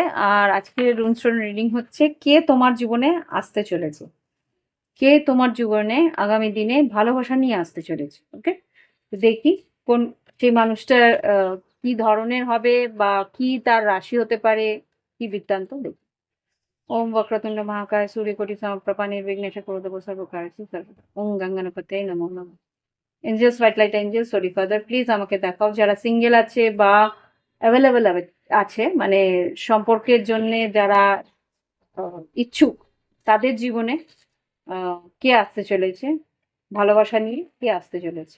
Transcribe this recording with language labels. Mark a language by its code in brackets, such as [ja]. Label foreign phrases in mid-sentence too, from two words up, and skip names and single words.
[bn] আর আজকে রুনস্টোন রিডিং হচ্ছে কে তোমার জীবনে আসতে চলেছে, কে তোমার জীবনে আগামী দিনে ভালোবাসা নিয়ে আসতে চলেছে। ওকে, তো দেখি কোন সেই মানুষটার কি ধরনের হবে বা কি তার রাশি হতে পারে, কি বৃত্তান্ত দেখি। [sa] ওম वक्रतुंड महाकाय सूर्यकोटि समप्रभा निर्विघ्नेश कुरुदेव सर्वकार्येषु सर्वदा। ওম গঙ্গনাপতে নমো নমঃ। [en] Angels, White Light Angels, sorry Father, [bn] প্লিজ আমাকে দেখাও যারা সিঙ্গেল আছে বা অ্যাভেলেবেল আছে, মানে সম্পর্কের জন্য যারা ইচ্ছুক, তাদের জীবনে কে আসতে চলেছে, ভালোবাসা নিয়ে কে আসতে চলেছে।